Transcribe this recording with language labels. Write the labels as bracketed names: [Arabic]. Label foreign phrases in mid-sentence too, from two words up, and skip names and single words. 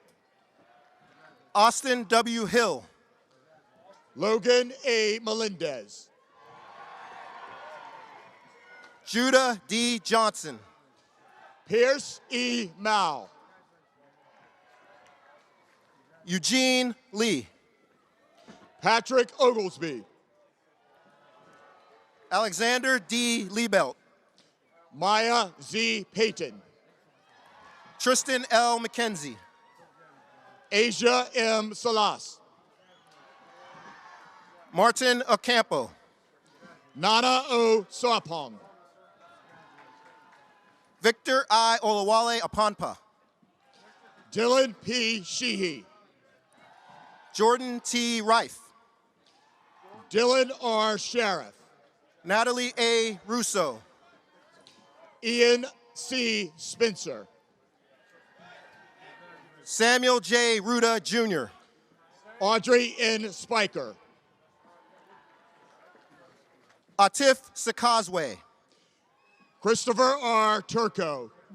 [English] Austin W. Hill. Logan A. Melendez. Judah D. Johnson. Pierce E. Mao. Eugene Lee. Patrick Oglesby. Alexander D. Liebelt. Maya Z. Payton. Tristan L. McKenzie. Asia M. Salas. Martin Ocampo. Nana O. Sarpong. Victor I. Olawale Aponpa. Dylan P. Sheehy. Jordan T. Rife. Dylan R. Sheriff. Natalie A. Russo. Ian C. Spencer. Samuel J. Ruda Jr. Audrey N. Spiker. Atif Sakazwe, Christopher R. Turco,